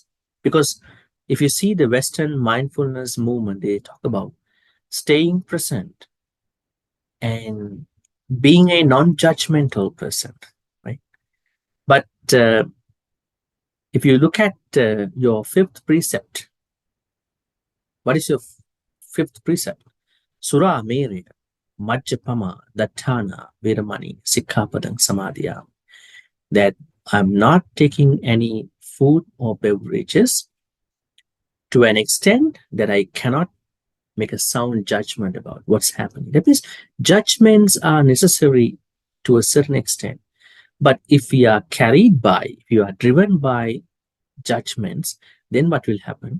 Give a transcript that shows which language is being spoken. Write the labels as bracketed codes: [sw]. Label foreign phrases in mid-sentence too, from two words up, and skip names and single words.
[en] Because if you see the Western mindfulness movement, they talk about staying present and being a non-judgmental person, right? But if you look at your fifth precept, what is your fifth precept? [pi] Sura mere, majjapama, dattana, veramani, sikkhapadang samadhiyam. [en] That I'm not taking any food or beverages to an extent that I cannot make a sound judgment about what's happening. That means judgments are necessary to a certain extent. But if we are carried by, if you are driven by judgments, then what will happen?